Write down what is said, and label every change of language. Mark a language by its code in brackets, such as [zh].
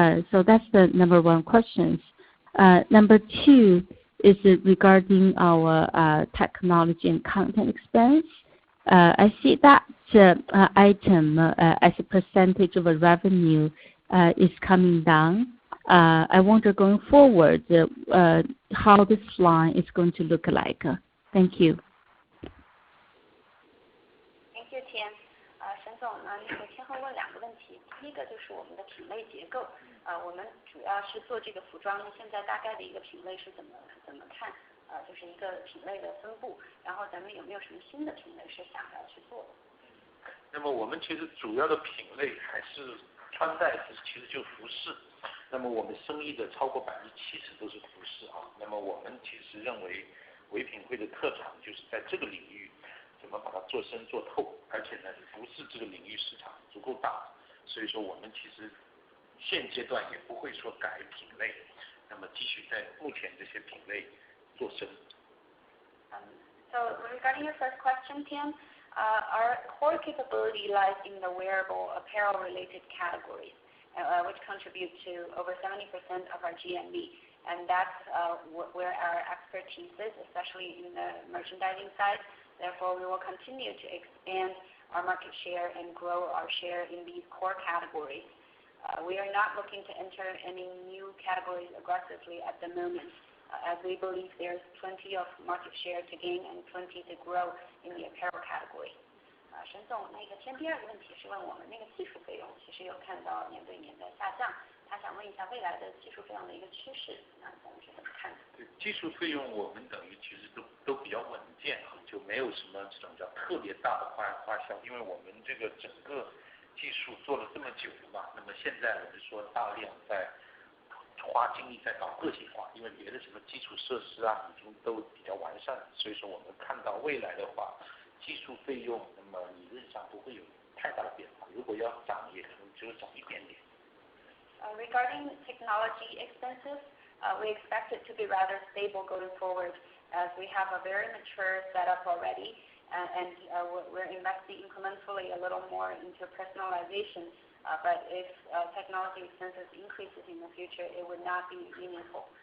[en] So that's the number one question. Number two is regarding our technology and content expense. I see that item as a percentage of revenue is coming down. I wonder going forward how this line is going to look like. Thank you. Thank you, Tian. [zh] 沈总呢，先后问2个问题，第一个就是我们的品类结构。我们主要是做这个服装，现在大概的一个品类是怎么看？就是一个品类的分布，然后咱们有没有什么新的品类是想要去做的？那么我们其实主要的品类还是穿戴，其实就服饰。那么我们生意的超过70%都是服饰啊。那么我们其实认为唯品会的特长就是在这个领域怎么把它做深做透，而且呢，服饰这个领域市场足够大，所以说我们其实现阶段也不会说改品类，那么继续在目前这些品类做深。 [en] So regarding your first question, Tian, our core capability lies in the wearable apparel-related categories, which contribute to over 70% of our GMV, and that's where our expertise is, especially in the merchandising side. Therefore, we will continue to expand our market share and grow our share in these core categories. We are not looking to enter any new categories aggressively at the moment, as we believe there's plenty of market share to gain and plenty to grow in the apparel category. [zh] 沈总，第二个问题是问我们技术费用，其实有看到年对年的下降，他想问一下未来的技术费用的一个趋势，咱们是怎么看的？对，技术费用我们等于其实都比较稳健啊，就没有什么这种叫特别大的花销，因为我们这个整个技术做了这么久了嘛，那么现在我们说大量在花精力在搞个性化，因为别的什么基础设施啊已经都比较完善了，所以说我们看到未来的话，技术费用那么理论上不会有太大的变化，如果要涨也可能只有涨一点点。 [en] Regarding technology expenses, we expect it to be rather stable going forward as we have a very mature setup already, and we're investing incrementally a little more into personalization. But if technology expenses increases in the future, it would not be meaningful.